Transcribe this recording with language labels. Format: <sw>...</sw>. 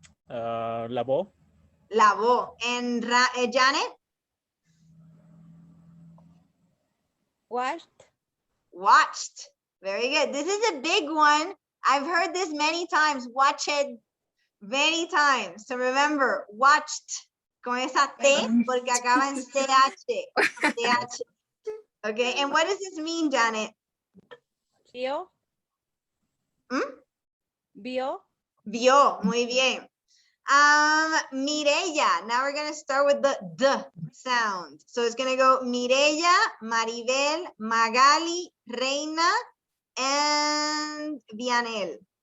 <es>Lavó. Lavó.</es> <en>And Janet? Washed. Watched. Very good. This is a big one. I've heard this many times. Watch it many times. So remember, watched.</en> <es>Con esa T, porque acaba en CH. CH.</es> <en>Okay, and what does this mean, Janet?</en> <es>Vio. Vio. Vio. Muy bien. Mireya.</es> <en>Now we're going to start with the D sound. So it's going to go Mireya, Maribel, Magali, Reina, and Vianel.</en>